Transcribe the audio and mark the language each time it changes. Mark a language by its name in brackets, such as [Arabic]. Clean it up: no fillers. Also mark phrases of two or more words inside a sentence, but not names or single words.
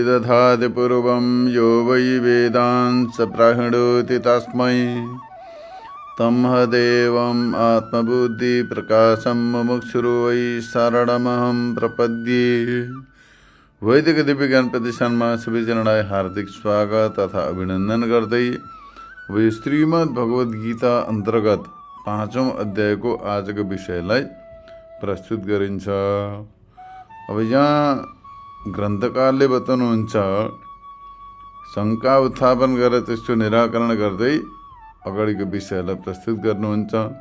[Sanskrit] ग्रन्थादि पूर्वं यो वै वेदांस प्राहिणोति तस्मै तमहदेवम् आत्मबुद्धिप्रकाशं मुमुक्षुरो वै शरणमहं प्रपद्ये। [Nepali] वैदिक दिव्य ज्ञान प्रतिष्ठानमा सबैजनालाई हार्दिक स्वागत तथा अभिनन्दन गर्दै अब श्रीमद् भगवद गीता अन्तर्गत 5औं अध्यायको आजको विषयलाई प्रस्तुत गरिन्छ। अब यहाँ ग्रन्थकारले बताउनुहुन्छ, शङ्का उत्थापन गरेर त्यसको निराकरण गर्दै अगाडिको विषयलाई प्रस्तुत गर्नुहुन्छ।